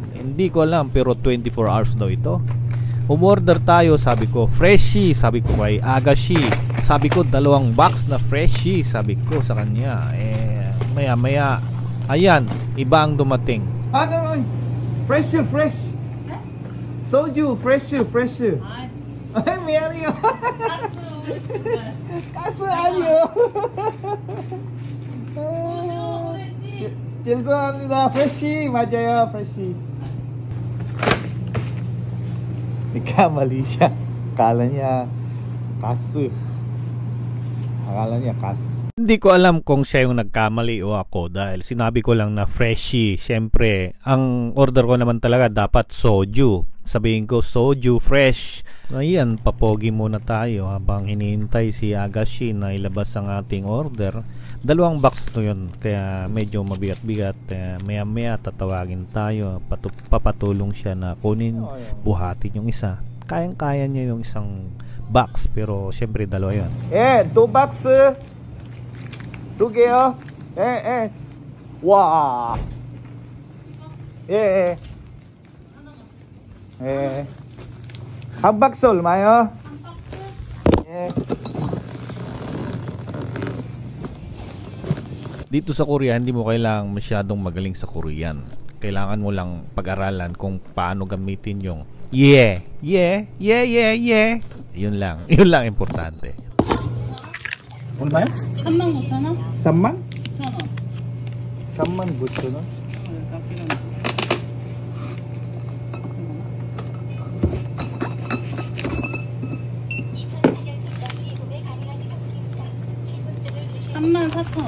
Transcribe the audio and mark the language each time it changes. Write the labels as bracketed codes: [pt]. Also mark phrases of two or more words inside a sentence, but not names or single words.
[tl] Hindi ko alam, pero 24 hours daw ito. Umorder tayo, sabi ko freshie, sabi ko kay Agashi, sabi ko 2 box na freshie, sabi ko sa kanya. Maya ayan, iba ang dumating. Fresh. Soju, fresh. Ay, Mario. Kaso ayo. [ko] 죄송합니다. fresh, 맞아요, [tl] fresh. Nagkamali siya. Akala niya kaso. Hindi ko alam kung siya yung nagkamali o ako, dahil sinabi ko lang na freshie. Siyempre, ang order ko naman talaga dapat soju. Sabihin ko soju fresh. Ayan, papogi muna tayo habang hinihintay si Agashi na ilabas ang ating order. 2 box to yun, kaya medyo mabigat-bigat. Maya tatawagin tayo, papatulong siya na kunin, buhatin yung isa. Kayang-kaya niya yung isang box, pero siyempre 2 yun. [ko] 2 box. 2 개요. 와. 한 박스 얼마요? [tl] Dito sa Korea, hindi mo kailangang masyadong magaling sa Korean. Kailangan mo lang pag-aralan kung paano gamitin yung yeah. Yun lang importante. [ko] 얼마요? 35,000원? 3만? 9,000원. 39,000원? 삼만 4,000원.